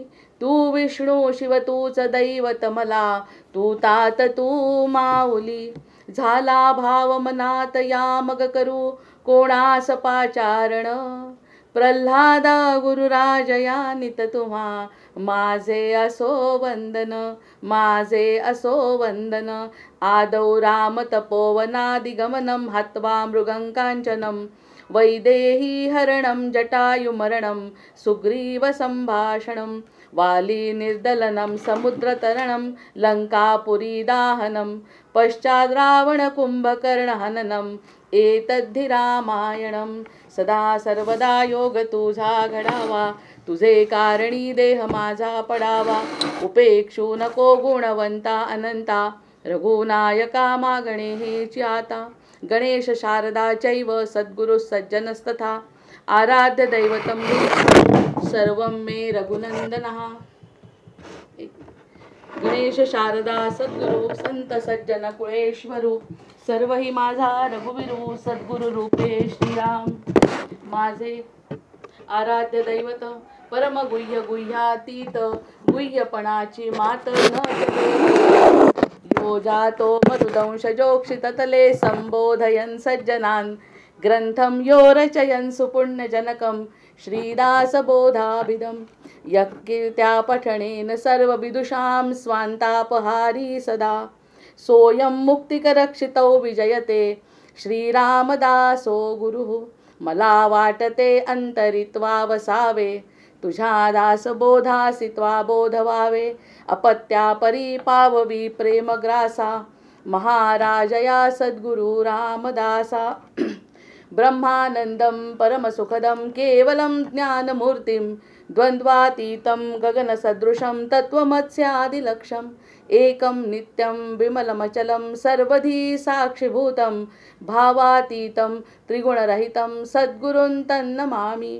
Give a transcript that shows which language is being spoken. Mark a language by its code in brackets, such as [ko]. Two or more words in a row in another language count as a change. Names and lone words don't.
[mr] तू विष्णू शिव तूच दैवत मला, तू तात तू माऊली. झाला भाव मनात या मग करू कोणास पाचारण. प्रल्हादा गुरुराज या नित तुम्हा, माझे असो वंदन, माझे असो वंदन. [sa] आदौ राम तपोवनादिगमनं, हत्वा मृगंकांचनं. वैदेही हरणं जटायुमरणं, सुग्रीव संभाषणं. वाली निर्दलनं समुद्रतरणं, लंकापुरी दाहनं. पश्चाद् रावण कुंभकर्ण हननं, एतद्धि रामायणं. [mr] सदा सर्वदा योग तुझा घडावा, तुझे कारणी देह माझा पडावा. उपेक्षू नको गुणवंता अनंता, रघुनायका मागणे हेची आता. [sa] गणेश शारदा चैव सद्गुरु सज्जनस्तथा, आराध्य दैवतं सर्वं मे रघुनंदनः. [mr] गणेश शारदा सद्गुरु संत सज्जन कुळेश्वरू, सर्व ही माझा रघुवीरू. सद्गुरु रूपे श्रीराम माझे आराध्य दैवत. परम गुह्य गुह्यातीत, गुह्यपणाची मात न. [sa] यो जातो मधुदंशजोक्षिततले, संबोधयन् सज्जनान्. ग्रंथं यो रचयन् सुपुण्यजनकं, श्रीदासबोधाभिधं. यत्कीर्त्या पठनेन सर्वविदुषां, स्वान्तापहारी सदा. सोऽयं मुक्तिकरक्षितौ विजयते, श्रीरामदासो गुरुः. [mr] मला वाटते अंतरित्वा वसावे, तुझ्या दासबोधासी त्वा बोध व्हावे. अपत्या परी पाववी प्रेमग्रासा, महाराजया सद्गुरु रामदासा. [sa] ब्रह्मानंदं परमसुखदं केवलं ज्ञानमूर्तिं, द्वंद्वातीतं गगनसदृशं तत्त्वमस्यादिलक्ष्यम्. एकं नित्यं विमलमचलं सर्वधी साक्षिभूतं, भावातीतं त्रिगुणरहितं सद्गुरुं तन्नमामि.